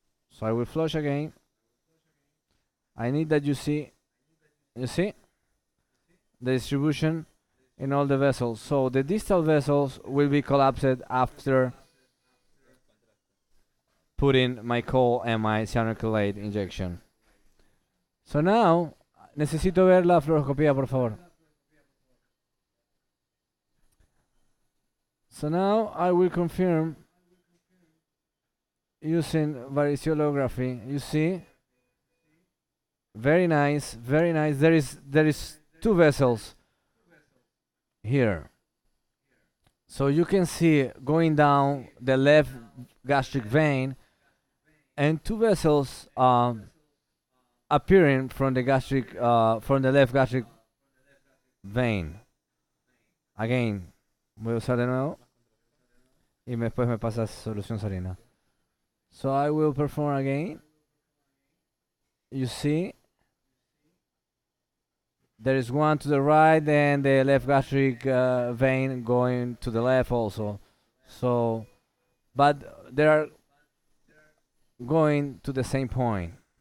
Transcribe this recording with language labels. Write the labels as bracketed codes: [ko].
[en] So I will flush again. I need that you see the distribution in all the vessels. So the distal vessels will be collapsed after putting my coal and my cyanocrylate injection. [es] So now, necesito ver la fluoroscopía, por favor. [en] So now I will confirm using variceolography. You see? Very nice, very nice. There is two vessels here. So you can see going down the left gastric vein, and two vessels appearing from the left gastric vein. [es] Again, voy a usar de nuevo y después me pasas solución salina. [en] So I will perform again. You see, there is one to the right and the left gastric vein going to the left also. So, but they are going to the same point.